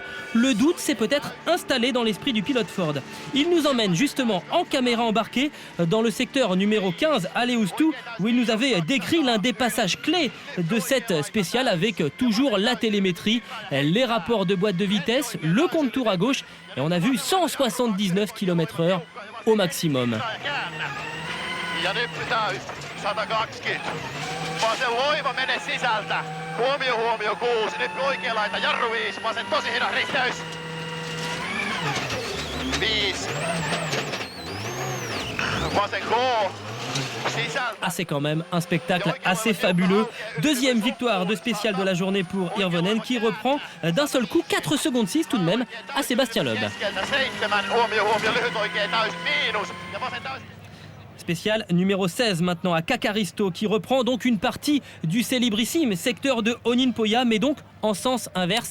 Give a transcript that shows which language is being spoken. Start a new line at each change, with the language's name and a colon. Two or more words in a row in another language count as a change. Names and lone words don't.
French: Le doute s'est peut-être installé dans l'esprit du pilote Ford. Il nous emmène justement en caméra embarquée dans le secteur numéro 15 à Leustou, où il nous avait décrit l'un des passages clés de cette spéciale avec toujours la télémétrie, les rapports de boîte de vitesse, le compte tour à gauche et on a vu 179 km/h au maximum.
Finnish: Ja nyt täys 120. Vasen loiva menee sisältä. Huomio 6. Nyt oikea laita jarru 5. Vasen tosi hidas risteys. 5. Vasen K.
French: Ah, c'est quand même un spectacle assez fabuleux. Deuxième victoire de spéciale de la journée pour Hirvonen qui reprend d'un seul coup 4 secondes 6 tout de même à Sébastien Loeb. Spécial numéro 16 maintenant à Kakaristo qui reprend donc une partie du célébrissime secteur de Oninpoja, mais donc en sens inverse.